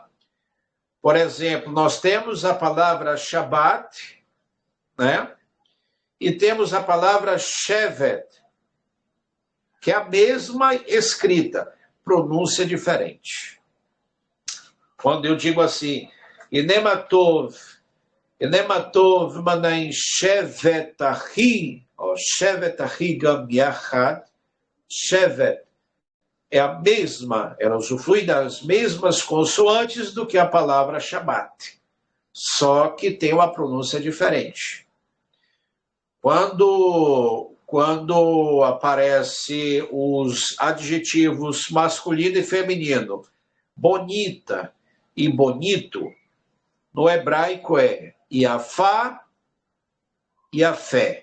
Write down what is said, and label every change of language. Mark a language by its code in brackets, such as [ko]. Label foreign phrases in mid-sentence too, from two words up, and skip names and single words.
[pt] Por exemplo, nós temos a palavra Shabbat, né? E temos a palavra Shevet, que é a mesma escrita, pronúncia diferente. Quando eu digo assim, [he] הנה מה טוב ומה נעים שבת אחי, [pt] ou [he] שבת אחי גם יחד, [pt] Shevet é a mesma, ela usufrui das mesmas consoantes do que a palavra Shabbat, só que tem uma pronúncia diferente. Quando aparece os adjetivos masculino e feminino, bonita e bonito, no hebraico é Yafá e a fé.